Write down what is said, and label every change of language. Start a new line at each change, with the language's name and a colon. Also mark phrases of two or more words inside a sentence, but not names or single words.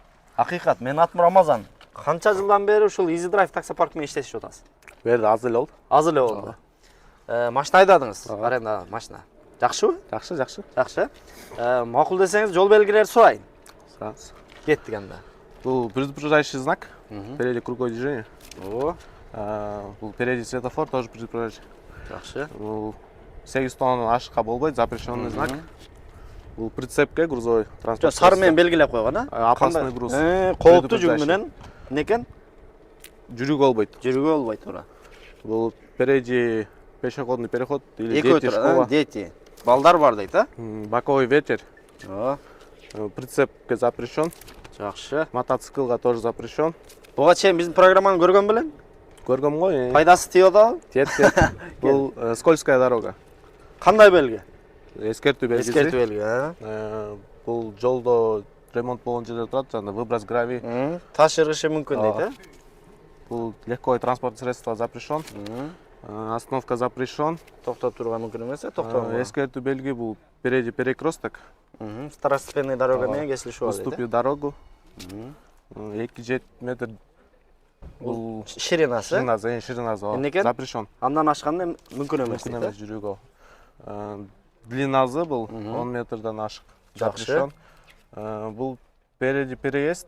Kyrgyz: Акыйкат. Менин атым Рамазан. Канча жылдан бери ушул Easy Drive таксопарк менен иштешип атасыз? Берди аз эле болду. Аз эле болду. Машина айдадыңыз? Аренда машина. Жакшыбы? Жакшы. Жакшы. Макул десеңиз, жол белгилери сурайын. Сразу. Кеттик анда.
Russian: Бул предупреждающий знак. Впереди круговое движение. Бул впереди светофор, тоже предупреждающий.
Kyrgyz: Жакшы. Бул 8 тоннадан ашыкка болбойт,
Russian: запрещенный знак.
Kyrgyz: Бул прицепке
Russian: грузовой транспорт.
Kyrgyz: Сары менен белгилеп койгон,
Russian: Опасный груз.
Kyrgyz: Кооптуу жүк менен эмне экен? Жүрүүгө болбойт. Жүрүүгө болбойт, туура.
Russian: Бул впереди пешеходный переход или
Kyrgyz: Экөө
Russian: дети школа. Дети.
Kyrgyz: Балдар бар дейт,
Russian: Боковой ветер.
Kyrgyz: Ооба.
Russian: Прицепке запрещен.
Kyrgyz: Жакшы.
Russian: Мотоциклга тоже запрещен.
Kyrgyz: Буга чейин биздин программаны көргөн белең? Көргөм ғой. Пайдасы тиет атабы? Тиет. Бул
Russian: скользкая дорога.
Kyrgyz: Кандай белги? Эскертүү белгиси. Эскертүү белги, Бул жолдо ремонт болгон жерде турат, жана
Russian: выброс гравий.
Kyrgyz: Таш ыргышы мүмкүн дейт,
Russian: Бул легковой транспортный средство запрещен. Остановка запрещен.
Kyrgyz: Токтоп турууга мүмкүн эмес, токтогонго. Эскертүү белги бул
Russian: впереди перекресток. Второстепенный дорога
Kyrgyz: менен кесилишип атат.
Russian: Уступи дорогу. 2-7 метр. Бул
Kyrgyz: Ширинасы. ширинасы, ширинасы. Эмнекен? Запрещен. Андан ашканда мүмкүн эмес Мүмкүн дейт. эмес жүрүүгө. Длинасы бул 10 метрден ашык. Жакшы.
Russian: Запрещен. Бул переди переезд.